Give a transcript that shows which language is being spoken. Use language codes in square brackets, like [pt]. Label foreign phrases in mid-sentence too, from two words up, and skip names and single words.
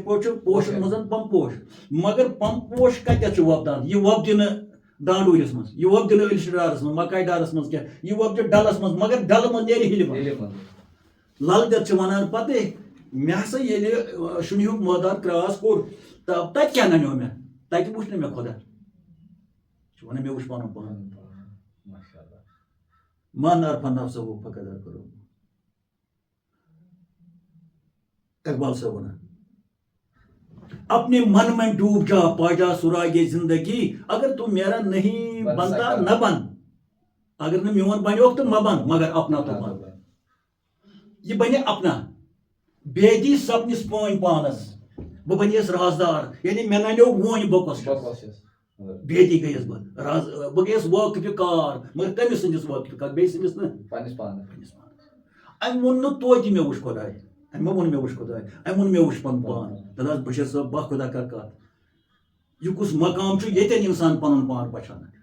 [ks] پٲٹھۍ چھُ پوشن منٛز پم پوش مگر پم پوش کتٮ۪تھ چھُ وۄپدان یہِ وۄپدِ نہٕ دانڈوٗرِس منٛز یہِ وۄپدِ نہٕ ألشہِ ڈارس منٛز مکاے ڈارس منٛز کینٛہہ یہِ وۄپدِ ڈلس منٛز مگر ڈلہٕ منٛز نیرِ ہِلہِ منٛز لل دٮ۪د چھِ ونان پتہٕ مےٚ ہسا ییٚلہِ شُنیہُک مٲدان کراس کوٚر تتہِ کیٛاہ ننیو مےٚ تتہِ وٕچھ نہٕ مےٚ خۄدا چھُ ونان مےٚ وٕچھ پنُن پان [ar] من عرفہ نفسہ فقد کرو [ks] اقبال صاحب ونان [ur] اپنے من میں ڈوب جا پا جا سراغ زندگی اگر تو میرا نہیں بنتا نہ بن [ks] اگر نہ میون بنیوک تو مہ بن [ur] مگر اپنا تو بن [ks] یہ بنے اپنا بیدی سپنس پٲنۍ پانس بہٕ بنیس رازدار یعنی مےٚ ننیو وۄنۍ بہٕ کۄس چھُس بیدی گٔیس بہٕ گٔیس وٲقفہِ کار مگر کٔمِس سٕنٛدِس وٲقفہِ کار بیٚیہِ سٕنٛدِس نہٕ پننِس پانس أمۍ ووٚن نہٕ توتہِ مےٚ وٕچھ خۄداے أمۍ ما ووٚن مےٚ وٕچھ خۄداے أمۍ ووٚن مےٚ وٕچھ پنُن پان دپان بشیر صٲب با خۄدا کر کتھ یہِ کُس مقام چھُ ییٚتٮ۪ن اِنسان پنُن پان پہچانان